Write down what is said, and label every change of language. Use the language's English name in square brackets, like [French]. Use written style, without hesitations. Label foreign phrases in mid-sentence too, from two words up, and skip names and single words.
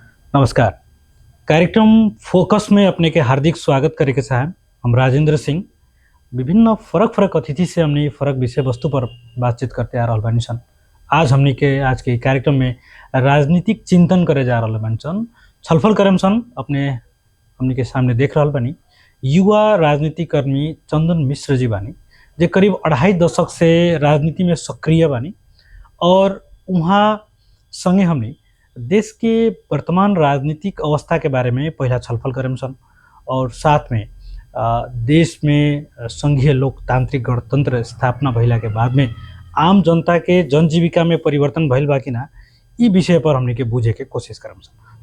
[Bhojpuri] नमस्कार। कार्यक्रम फोकस में अपने के हार्दिक स्वागत करे के चाहेम। हम राजेंद्र सिंह विभिन्न फरक फरक अतिथि से हमने फरक विषय वस्तु पर बातचीत करते आ रहल बानी सन। आज के कार्यक्रम में राजनीतिक चिंतन करे जा रहल बानी सन, छलफल करम सन। अपने हमने के सामने देख रहल बानी युवा राजनीति कर्मी चंदन मिश्र जी बानी, जे करीब 2.5 दशक से राजनीति में सक्रिय बानी और उहाँ संगे हमने देश के वर्तमान राजनीतिक अवस्था के बारे में पहला छलफल करेम सन और साथ में देश में संघीय लोकतांत्रिक गणतंत्र स्थापना भइला के बाद में आम जनता के जनजीविका में परिवर्तन भइल बा कि ना, ई विषय पर हमने के बुझे के कोशिश करम सन।